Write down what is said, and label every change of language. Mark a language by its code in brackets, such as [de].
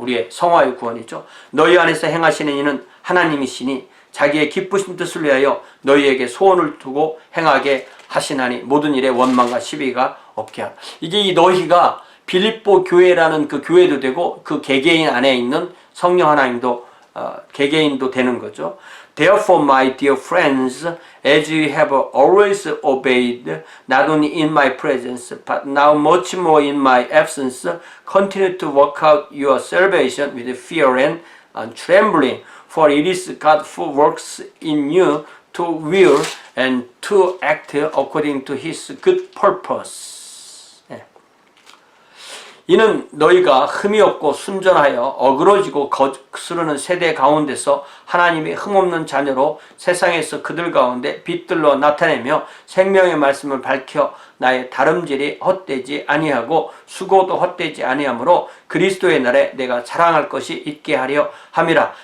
[ko] 우리의 성화의 구원이죠. 너희 안에서 행하시는 이는 하나님이시니 자기의 기쁘신 뜻을 위하여 너희에게 소원을 두고 행하게 하시나니 모든 일에 원망과 시비가 없게 하라. 이게 이 너희가 빌립보 교회라는 그 교회도 되고 그 개개인 안에 있는 성령 하나님도 개개인도 되는 거죠. [en] Therefore, my dear friends, as you have always obeyed, not only in my presence, but now much more in my absence, continue to work out your salvation with fear and trembling, for it is God who works in you to will and to act according to His good purpose. [ko] 이는 너희가 흠이 없고 순전하여 어그러지고 거스르는 세대 가운데서 하나님의 흠없는 자녀로 세상에서 그들 가운데 빛들로 나타내며 생명의 말씀을 밝혀 나의 다름질이 헛되지 아니하고 수고도 헛되지 아니하므로 그리스도의 날에 내가 자랑할 것이 있게 하려 함이라.